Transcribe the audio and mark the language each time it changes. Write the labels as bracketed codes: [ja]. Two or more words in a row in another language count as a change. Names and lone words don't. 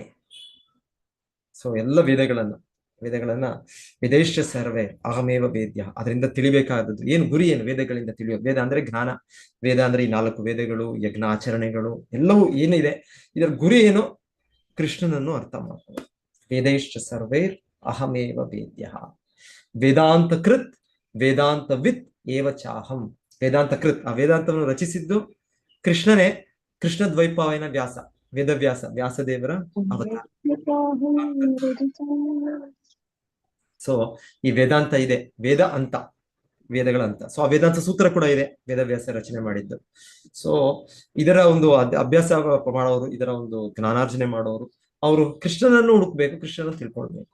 [kn] ಸೊ ಎಲ್ಲ ವೇದಗಳನ್ನ [sa] ವೇದೈಶ್ಚ ಸರ್ವೇ ಅಹಮೇವ ವೇದ್ಯ, [kn] ಅದರಿಂದ ತಿಳಿಬೇಕಾದದ್ದು ಏನು, ಗುರಿ ಏನು, ವೇದಗಳಿಂದ ತಿಳಿಯೋದು. ವೇದ ಅಂದ್ರೆ ಜ್ಞಾನ, ವೇದ ಅಂದ್ರೆ ಈ 4 ವೇದಗಳು, ಯಜ್ಞ ಆಚರಣೆಗಳು ಎಲ್ಲವೂ ಏನಿದೆ, ಇದರ ಗುರಿ ಏನು, ಕೃಷ್ಣನನ್ನು ಅರ್ಥ ಮಾಡ್ತಾರೆ. [sa] ವೇದೈಶ್ಚ ಸರ್ವೈರ್ ಅಹಮೇವ ವೇದ್ಯ, ವೇದಾಂತ ಕೃತ್ ವೇದಾಂತ ವಿತ್ ಏವ ಚಾಹಂ. ವೇದಾಂತ ಕೃತ್, [kn] ಆ ವೇದಾಂತವನ್ನು ರಚಿಸಿದ್ದು ಕೃಷ್ಣನೇ. ಕೃಷ್ಣ ದ್ವೈಪಾಯನ ವ್ಯಾಸದೇವರ ಅವತಾರ. ಸೊ ಈ ವೇದಾಂತ ಇದೆ, ವೇದಗಳ ಅಂತ. ಸೊ ಆ ವೇದಾಂತ ಸೂತ್ರ ಕೂಡ ಇದೆ, ವೇದವ್ಯಾಸ ರಚನೆ ಮಾಡಿದ್ದು. ಸೊ ಇದರ ಒಂದು ಅಭ್ಯಾಸ ಮಾಡೋರು, ಇದರ ಒಂದು ಜ್ಞಾನಾರ್ಜನೆ ಮಾಡೋರು, ಅವರು ಕೃಷ್ಣನನ್ನು ಹುಡುಕ್ಬೇಕು, ಕೃಷ್ಣನನ್ನು ತಿಳ್ಕೊಳ್ಬೇಕು.